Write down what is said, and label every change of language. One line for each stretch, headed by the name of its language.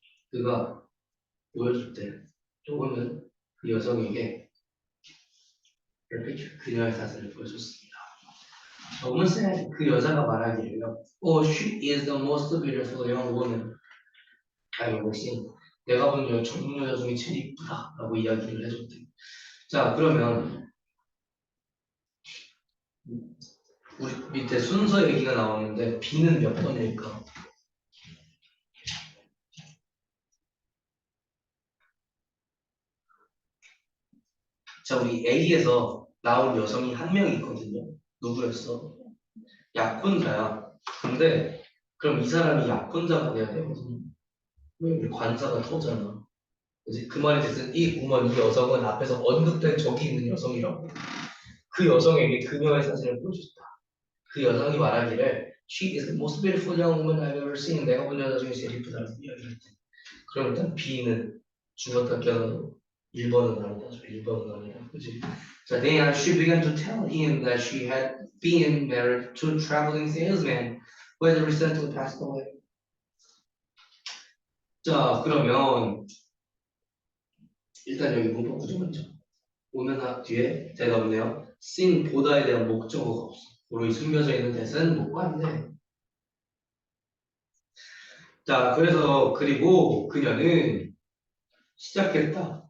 Korean: 그가 보여줄 때 조금은 그 여성에게
English: her picture,
Korean: 그녀의 사진을 보여줬습니다.
English: woman said,
Korean: 그 여자가 말하기를요.
English: Oh, she is the most beautiful young woman I've ever seen.
Korean: 내가 본 젊은 여자 중에 제일 이쁘다 라고 이야기를 해줬대. 자, 그러면 우리 밑에 순서 얘기가 나오는데 B는 몇 번일까? 자, 우리 A에서 나온 여성이 한 명 있거든요. 누구였어? 약혼자야. 근데 그럼 이 사람이 약혼자가 돼야 되거든요. 왜 우리 관사가 터잖아. 그지? 그 말이 뜻은 이 여성은 앞에서 언급된 적이 있는 여성이라고. 그 여성에게 그녀의 사진을 보여줬다. 그 여성이 말하기를
English: She is the most beautiful young woman I've ever seen.
Korean: 내가 본 여자 중에 제일 이쁘다고 이야기를 했대. 그럼 일단 B는 죽었다 깨어나도 1번은 아니다죠. 1번은 아니다. 그지?
English: 자, then she began to tell him that she had been married to a traveling salesman who had recently passed away.
Korean: 자, 그러면 일단 여기 문법 구조 먼저 오면 뒤에 대가 없네요. seen 보다에 대한 목적어가 없어. 우리 숨겨져 있는 대사는 못 봤는데. 자, 그래서 그리고 그녀는 시작했다.